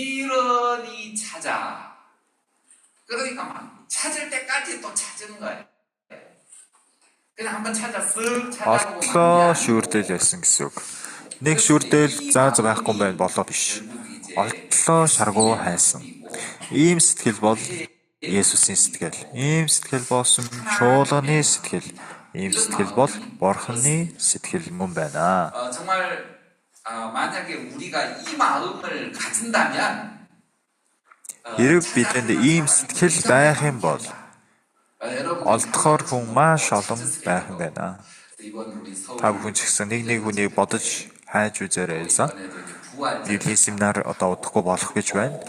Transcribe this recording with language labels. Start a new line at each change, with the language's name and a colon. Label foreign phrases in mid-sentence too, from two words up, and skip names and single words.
Mongolian: Олтлоо шүүрдэл байсан гэсэн үг. Нэг шүүрдэл зааж байхгүй байх болоо биш. Олтлоо шаргуу хайсан. Ийм сэтгэл бол Есүсийн сэтгэл. Ийм сэтгэл болсон чуулганы сэтгэл. Ийм сэтгэл бол Бурханы сэтгэл мөн байна.
Korean: 정말 만약에 우리가 이 마음을 가진다면
Mongolian: Хэрэг бидэнд ийм сэтгэл байх юм бол олдохоор хүн маш олон байх юм байна. Та бүхэн ч гэсэн нэг хүнийг бодож хайж үзээрэй. Библийн семинар одоо удахгүй болох гэж байна.